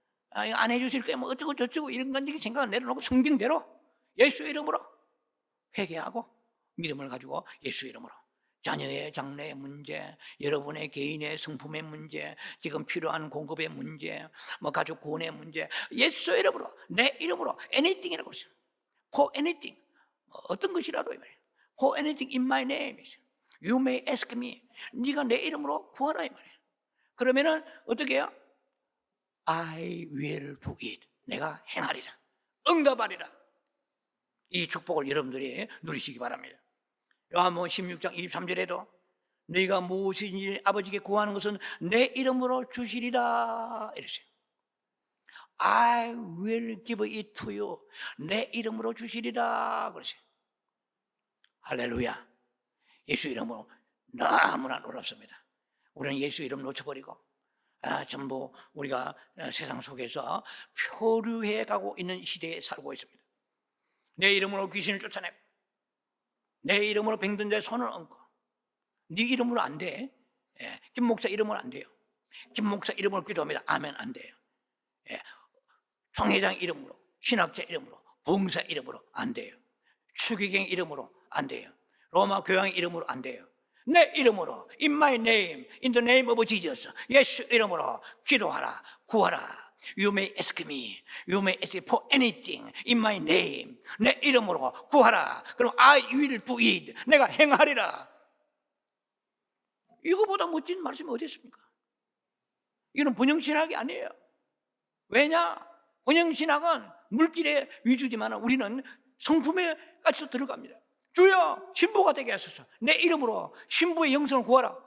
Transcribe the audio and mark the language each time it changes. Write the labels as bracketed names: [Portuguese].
[Korean] 안 해 주실 거야. 뭐 어쩌고 저쩌고 이런 건지 생각을 내려놓고 성경대로 예수 이름으로 회개하고 믿음을 가지고 예수 이름으로 자녀의 장래의 문제, 여러분의 개인의 성품의 문제, 지금 필요한 공급의 문제, 뭐 가족 구원의 문제, 예수 이름으로, 내 이름으로 anything이라고 했어요. [English] For anything, [Korean] 어떤 것이라도 이 말이에요. [English] For anything in my name, you may ask me. [Korean] 네가 내 이름으로 구하라 이 말이에요. 그러면은 어떻게 해요? [English] I will do it. [Korean] 내가 행하리라. 응답하리라. 이 축복을 여러분들이 누리시기 바랍니다. 요한복음 16장 23절에도 너희가 무엇이든지 아버지께 구하는 것은 내 이름으로 주시리라 이랬어요. [English] I will give it to you. [Korean] 내 이름으로 주시리라 그랬어요. 할렐루야. 예수 이름으로 너무나 놀랍습니다. 우리는 예수 이름 놓쳐버리고 전부 우리가 세상 속에서 표류해 가고 있는 시대에 살고 있습니다. 내 이름으로 귀신을 쫓아내고 내 이름으로 병든 자의 손을 얹고. 네 이름으로 안 돼. 예, 김 목사 이름으로 안 돼요. 김 목사 이름으로 기도합니다. 아멘. 안 돼요. 예, 총회장 이름으로, 신학자 이름으로, 봉사 이름으로 안 돼요. 추기경 이름으로 안 돼요. 로마 교황 이름으로 안 돼요. 내 이름으로, [English] in my name, in the name of Jesus, [Korean] 예수 이름으로 기도하라, 구하라. [English] You may ask me, you may ask for anything in my name. [Korean] 내 이름으로 구하라. 그럼 [English] I will do it. [Korean] 내가 행하리라. 이거보다 멋진 말씀이 어디 있습니까? 이거는 번영신학이 아니에요. 왜냐? 번영신학은 물질의 위주지만 우리는 성품에까지 들어갑니다. 주여 신부가 되게 하소서. 내 이름으로 신부의 영성을 구하라.